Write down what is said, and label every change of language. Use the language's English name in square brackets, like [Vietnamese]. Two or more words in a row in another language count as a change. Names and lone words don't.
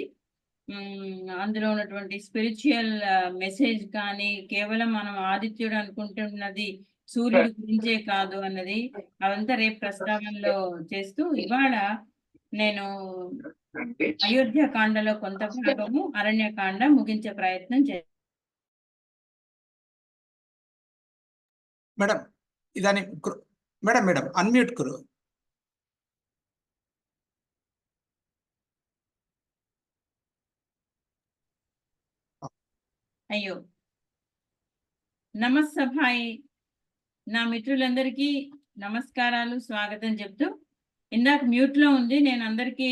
[Telugu] అందులో ఉన్నటువంటి [English] spiritual message [Telugu] కానీ కేవలం మనం ఆదిత్యుడు అనుకుంటున్నది సూర్యుడి గురించే కాదు అన్నది అవంతా రేపు ప్రస్తావనలో చేస్తూ ఇవాళ నేను అయోధ్య కాండలో కొంత భాగము అరణ్యకాండ ముగించే ప్రయత్నం చేస్తాను. [Hindi] मॅडम इदानीं [English] madam madam unmute [Hindi] करो. [Telugu] అయ్యో నమస్సభాయి నా మిత్రులందరికీ నమస్కారాలు స్వాగతం చెప్తూ ఇందాక మ్యూట్ లో ఉంది నేను అందరికీ